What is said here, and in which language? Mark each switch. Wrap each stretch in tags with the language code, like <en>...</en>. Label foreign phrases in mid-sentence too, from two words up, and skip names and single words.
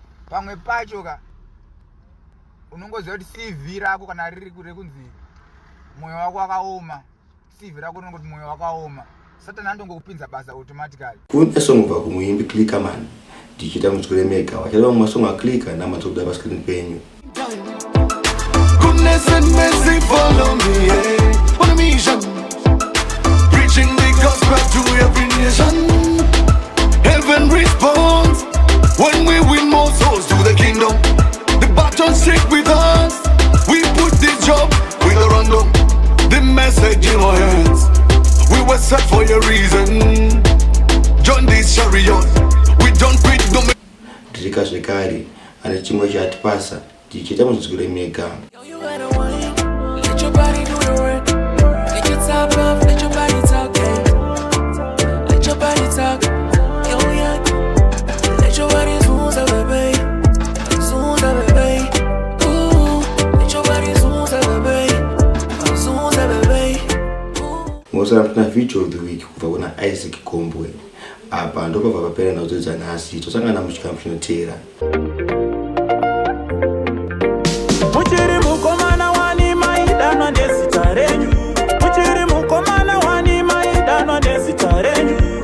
<sn>Pamwe pacho ka, unongoziva kuti C V rako kana riri kure kunzi mwoyo wako wakaoma, C V rako rinongoti mwoyo wakaoma. Satani anongokupinza basa automatically. Kune song kubva kumuimbi Clickerman, ndichita muzwire mega. Wachada vamwe masong aClicker namatokuda pascreen penyu.</sn> <en>Goodness and mercy follow me, yeah. On a mission, preaching the gospel to every nation. Heaven responds when we win more souls to the kingdom. The baton stick with us. We put this job with a random. The message in our hands. We were set for a reason. Join this chariot. We don't quit, no ma-</en> <sn>Ndiri kazvekare, ane chimwe chatipasa, ndichita muzvizwire mega.</sn> <en>Yo, you gotta wine. Let your body do the work. Get your top off, let your body talk, yeah. Let your body talk. Yo, yeah. Let your body zoom, baby. Zoom, baby. Ooh. Let your body zoom, baby. Zoom, baby. Ooh.</en> <sn>Mosara tuna</sn> <en>video of the week</en> <sn>kubva kuna</sn> <en>Isaac Kombwe.</en> <sn>Apa ndopabva papera nhau dzedu dzanhasi. Tosangana muchikamu chinotevera. Muchiri mukomana wani maidanwa nezita renyu. Muchiri mukomana wani maidanwa nezita renyu.</sn>